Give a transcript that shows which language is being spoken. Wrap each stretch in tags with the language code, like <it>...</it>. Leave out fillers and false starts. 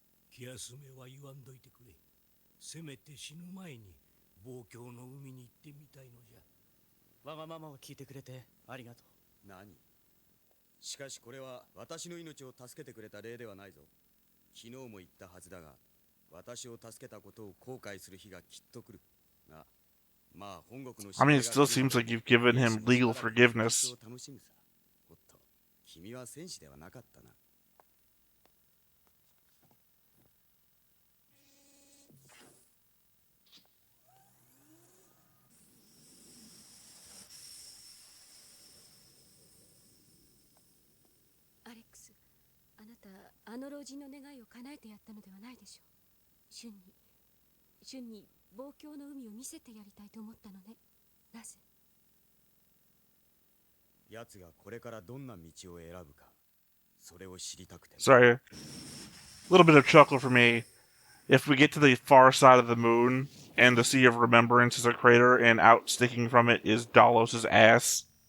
<ja>気休めは言わんどいてくれ。せめて死ぬ前に望郷の海に行ってみたいのじゃ。わがままを聞いてくれてありがとう。何？しかしこれは私の命を助けてくれた例ではないぞ。昨日も言ったはずだが、私を助けたことを後悔する日がきっと来る。が、まあ本国の</ja> <en>I mean, it still seems like you've given him legal forgiveness.</en> <ja>楽しむさ。おっと、君は戦士ではなかったな。アレックス、あなたあの老人の願いを叶えてやったのではないでしょう。シュンに望郷の海を見せてやりたいと思ったのね。なぜ？奴がこれからどんな道を選ぶか、それを知りたくて。</ja> <en>Sorry. A little bit of chuckle for me. If we get to the far side of the moon and the Sea of Remembrance is a crater and out sticking from it is Dallos' ass.</en>